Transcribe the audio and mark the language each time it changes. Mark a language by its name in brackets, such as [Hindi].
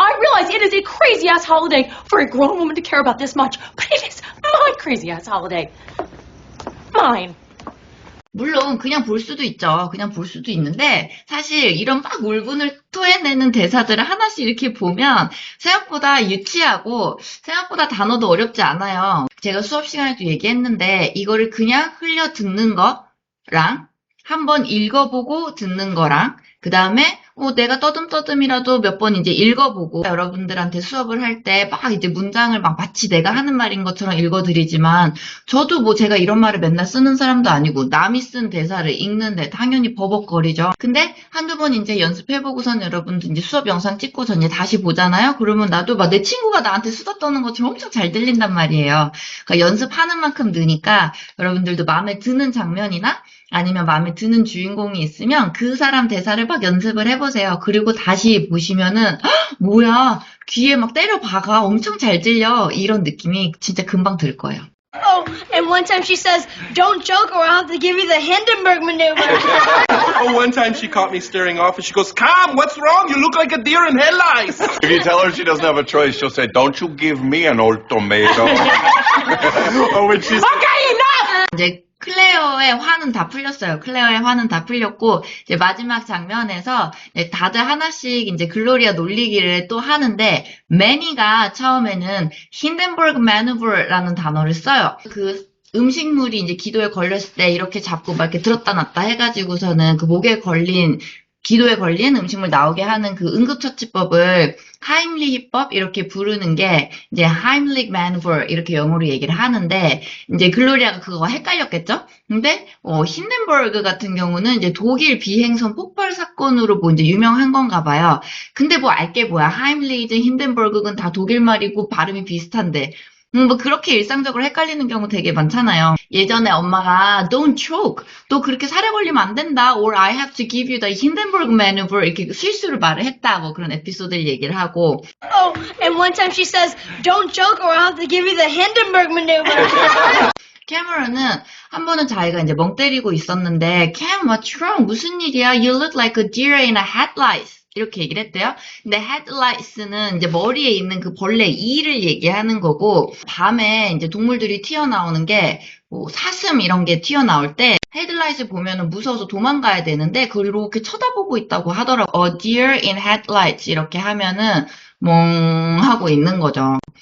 [English] I realize it is a crazy-ass holiday for a grown woman to care about this much, but it is my crazy-ass holiday. Mine. [Korean] 물론 그냥 볼 수도 있죠. 그냥 볼 수도 있는데 사실 이런 막 울분을 토해내는 대사들을 하나씩 이렇게 보면 생각보다 유치하고 생각보다 단어도 어렵지 않아요. 제가 수업 시간에도 얘기했는데 이거를 그냥 흘려 듣는 거랑 한번 읽어보고 듣는 거랑 그 다음에 내가 떠듬떠듬이라도 몇 번 이제 읽어보고 여러분들한테 수업을 할 때 막 이제 문장을 막 마치 내가 하는 말인 것처럼 읽어드리지만 저도 뭐 제가 이런 말을 맨날 쓰는 사람도 아니고 남이 쓴 대사를 읽는데 당연히 버벅거리죠. 근데 한두 번 이제 연습해보고선 여러분들 이제 수업 영상 찍고서 이제 다시 보잖아요. 그러면 나도 막 내 친구가 나한테 수다 떠는 것처럼 엄청 잘 들린단 말이에요. 그러니까 연습하는 만큼 느니까 여러분들도 마음에 드는 장면이나 아니면 마음에 드는 주인공이 있으면 그 사람 대사를 막 연습을 해보세요. 그리고 다시 보시면은 뭐야 귀에 막 때려 박아 엄청 잘 들려 이런 느낌이 진짜 금방 들 거예요. [English] Oh, and one time she says, "Don't joke or I'll have to give you the Hindenburg maneuver." One time she caught me staring off and she goes, "Come, what's wrong? You look like a deer in headlights." If you tell her she doesn't have a choice, she'll say, "Don't you give me an old tomato." Oh, when she's... Okay, enough! [Korean] 이제 클레어의 화는 다 풀렸어요. 클레어의 화는 다 풀렸고 이제 마지막 장면에서 다들 하나씩 이제 글로리아 놀리기를 또 하는데 매니가 처음에는 힌덴버그 매누버라는 단어를 써요. 그 음식물이 이제 기도에 걸렸을 때 이렇게 잡고 막 이렇게 들었다 놨다 해가지고서는 그 목에 걸린 기도에 걸린 음식물 나오게 하는 그 응급처치법을 하임리히법 이렇게 부르는 게 이제 하임릭 매누버 이렇게 영어로 얘기를 하는데 이제 글로리아가 그거 헷갈렸겠죠? 근데 힌덴버그 같은 경우는 이제 독일 비행선 폭발 사건으로 뭐 이제 유명한 건가 봐요. 근데 뭐 알게 뭐야 하임리히든 힌덴버그는 다 독일 말이고 발음이 비슷한데 뭐 그렇게 일상적으로 헷갈리는 경우 되게 많잖아요. 예전에 엄마가 [English] don't choke, [Korean] 너 그렇게 살에 걸리면 안 된다, [English] or I have to give you the Hindenburg maneuver [Korean] 이렇게 실수를 말을 했다, 뭐 그런 에피소드를 얘기를 하고. Oh, and one time she says, "Don't joke or I'll have to give you the Hindenburg maneuver." 캐머런은 한 번은 자기가 이제 멍 때리고 있었는데 [English] Cam, what's wrong? [Korean] 무슨 일이야? [English] You look like a deer in a headlights. [Korean] 이렇게 얘기를 했대요. 근데 headlights는 이제 머리에 있는 그 벌레 이를 얘기하는 거고, 밤에 이제 동물들이 튀어나오는 게, 뭐 사슴 이런 게 튀어나올 때 헤드라이트 보면은 무서워서 도망가야 되는데 그걸 이렇게 쳐다보고 있다고 하더라고. [English] A deer in headlights [Korean] 이렇게 하면은 멍 하고 있는 거죠.